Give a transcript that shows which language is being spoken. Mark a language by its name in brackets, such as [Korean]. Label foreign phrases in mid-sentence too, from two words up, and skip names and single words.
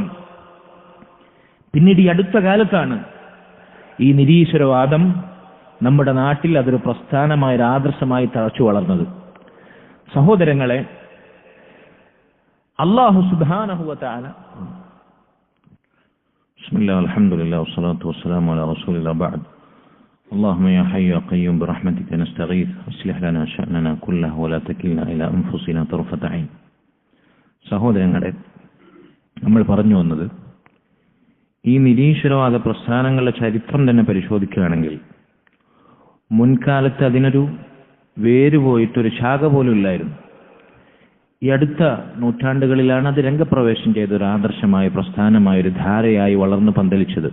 [Malayalam] പിന്നീട് ഈ അടുത്ത കാലത്താണ് ഈ നിരീശ്വരവാദം നമ്മുടെ നാട്ടിൽ അതൊരു പ്രസ്ഥാനമായ, ഒരു ആദർശമായി തഴച്ചു വളർന്നത്. [Arabic] സഹോദരങ്ങളെ, الله سبحانه وتعالى بسم الله الحمد لله والصلاة والسلام على رسول الله بعد. اللهم يا حي يا قيوم برحمتك نستغيث اصلح لنا شأننا كله ولا تكلنا إلى أنفسنا طرفة عين. [Malayalam] സഹോദരങ്ങളെ, നമ്മൾ പറഞ്ഞു വന്നത് ഈ നിരീശ്വരവാദ പ്രസ്ഥാനങ്ങളുടെ ചരിത്രം തന്നെ പരിശോധിക്കുകയാണെങ്കിൽ മുൻകാലത്ത് അതിനൊരു വേര് പോയിട്ടൊരു ശാഖ പോലും ഇല്ലായിരുന്നു. ഈ അടുത്ത നൂറ്റാണ്ടുകളിലാണ് അത് രംഗപ്രവേശം ചെയ്ത ഒരു ആദർശമായ, പ്രസ്ഥാനമായ, ഒരു ധാരയായി വളർന്നു പന്തലിച്ചത്.